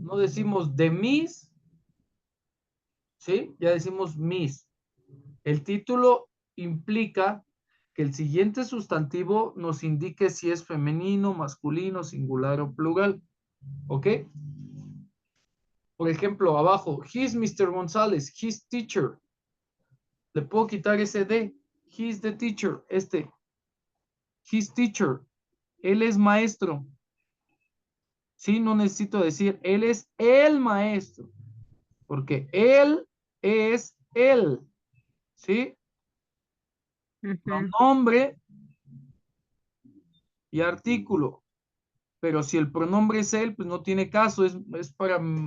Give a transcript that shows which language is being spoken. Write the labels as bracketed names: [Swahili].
[Spanish] No decimos de Miss. ¿Sí? Ya decimos Miss. El título implica que el siguiente sustantivo nos indique si es femenino, masculino, singular o plural. ¿Ok? Por ejemplo, abajo, [English] he's Mr. [Spanish] González, [English] he's teacher. [Spanish] Le puedo quitar ese D. [English] He's the teacher, he's teacher. [Spanish] Él es maestro. Sí, no necesito decir, él es el maestro, porque él es él. ¿Sí? Ujú. Pronombre y artículo. Pero si el pronombre es él, pues no tiene caso, es para